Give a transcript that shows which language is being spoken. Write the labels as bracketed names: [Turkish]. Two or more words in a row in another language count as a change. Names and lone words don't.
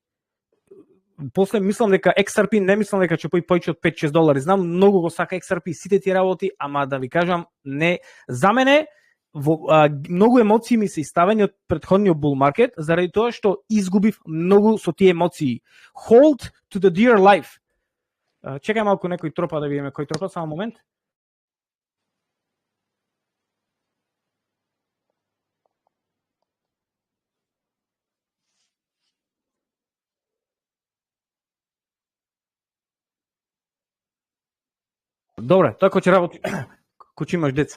[Macedonian] После мислам дека XRP, не мислам дека ќе појче од 5-6 долари. Знам, многу го сака XRP, сите тие работи, ама да ви кажам, не. За мене, многу емоции ми се иставени од претходниот [English] bull market, [Macedonian] заради тоа што изгубив многу со тие емоции. [English] Hold to the dear life. [Macedonian] Чекај малку некој тропа да видиме кој тропа, само момент. Добре, тоа кој ќе работи, кој ќе имаш деца.